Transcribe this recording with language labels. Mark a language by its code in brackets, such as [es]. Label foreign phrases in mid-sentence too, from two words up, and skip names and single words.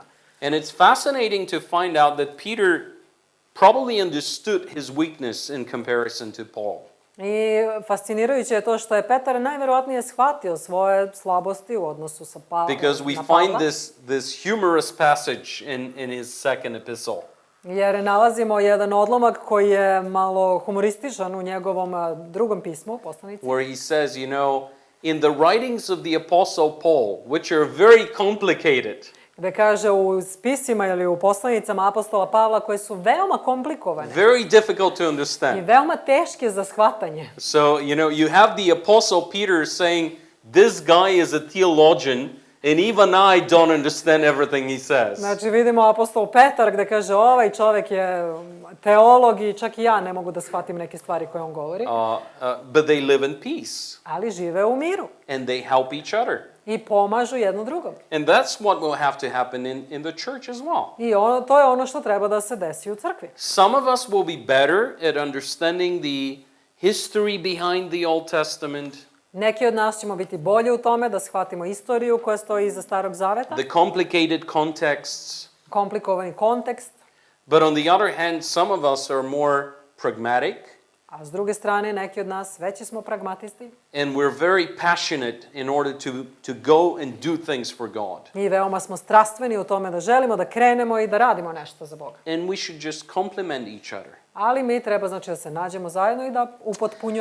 [en] And it's fascinating to find out that Peter probably understood his weakness in comparison to Paul. [sr] I fascinirajuće je to što je Petar najverovatnije shvatio svoje slabosti u odnosu sa Pavlom. [en] Because we find this humorous passage in his second epistle. [sr] Jer nalazimo jedan odlomak koji je malo humorističan u njegovom drugom pismu, poslanici. [en] Where he says, in the writings of the Apostle Paul, which are very complicated, [sr] Gde kaže u spisima ili u poslanicama apostola Pavla koje su veoma komplikovane [en] very difficult to [sr] i [en] understand. [sr] veoma teške za shvatanje. [en] So, you have the Apostle Peter saying, this guy is a theologian, and even I don't understand everything he says. [sr] Znači vidimo apostol Petar gde kaže ovaj čovjek je teolog i čak i ja ne mogu da shvatim neke stvari koje on govori. [en] But they live in peace, [sr] Ali žive u miru [en] and they help each other. [sr] i pomažu jedno drugom. [en] And that's what will have to happen in the church as well. [sr] I to je ono što treba da se desi u crkvi. [en] Some of us will be better at understanding the history behind the Old Testament [sr] Neki od nas ćemo biti bolji u tome da shvatimo istoriju koja stoji iza Starog Zaveta, [en] the complicated contexts. [sr] komplikovani kontekst, [en] But on the other hand, some of us are more pragmatic, [sr] a s druge strane neki od nas veći smo pragmatisti [en] and we're very passionate in order to go and do things for God. [sr] i veoma smo strastveni u tome da želimo da krenemo i da radimo nešto za Boga. [en] And we should just complement each other. [sr] Ali mi treba znači da se nađemo zajedno i da upotpunjujemo